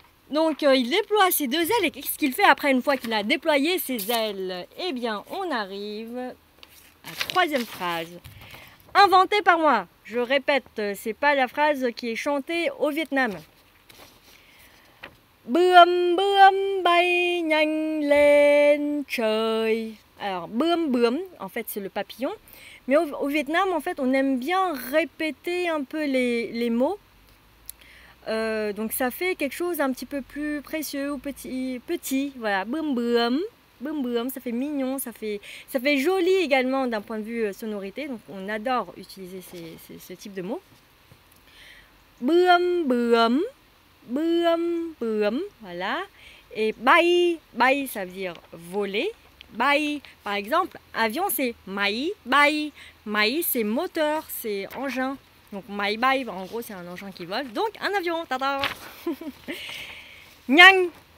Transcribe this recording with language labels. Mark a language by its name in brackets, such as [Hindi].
[French] Donc, il déploie ses deux ailes, et qu'est-ce qu'il fait après une fois qu'il a déployé ses ailes? Eh bien, on arrive... troisième phrase, inventée par moi. Je répète, c'est pas la phrase qui est chantée au Vietnam. [Vietnamese] Bướm bướm bay nhanh lên trời. [French] Alors bướm bướm, en fait c'est le papillon. Mais au Vietnam, en fait, on aime bien répéter un peu les mots. Donc ça fait quelque chose un petit peu plus précieux ou petit. Voilà, bướm bướm. Boum boum, ça fait mignon, ça fait joli également d'un point de vue sonorité. Donc on adore utiliser ce type de mots. Bướm bướm, bướm bướm, voilà. Et bay, bay ça veut dire voler. Bay, par exemple, avion c'est máy bay. Máy c'est moteur, c'est engin. Donc máy bay, en gros c'est un engin qui vole. Donc un avion, tada. Nhang.